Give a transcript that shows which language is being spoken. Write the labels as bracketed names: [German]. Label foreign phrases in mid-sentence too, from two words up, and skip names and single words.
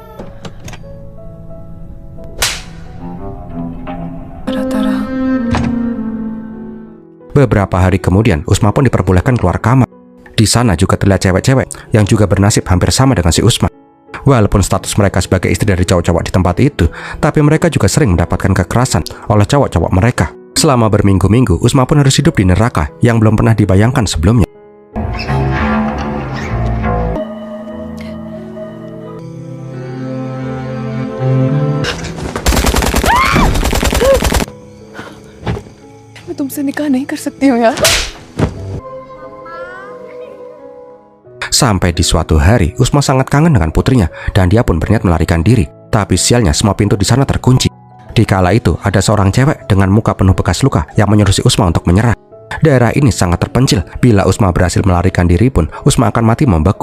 [Indonesian] Beberapa hari kemudian, Usma pun diperbolehkan keluar kamar. Di sana juga terlihat cewek-cewek yang juga bernasib hampir sama dengan si Usma. Walaupun status mereka sebagai istri dari cowok-cowok di tempat itu, tapi mereka juga sering mendapatkan kekerasan oleh cowok-cowok mereka. Selama berminggu-minggu, Usma pun harus hidup di neraka yang belum pernah dibayangkan sebelumnya. [Hindi] मैं तुमसे निकाह नहीं कर सकती हूँ यार। [Indonesian] Sampai di suatu hari, Usma sangat kangen dengan putrinya dan dia pun berniat melarikan diri. Tapi sialnya semua pintu di sana terkunci. Di kala itu, ada seorang cewek dengan muka penuh bekas luka yang menyuruh si Usma untuk menyerah. Daerah ini sangat terpencil. Bila Usma berhasil melarikan diri pun, Usma akan mati membeku.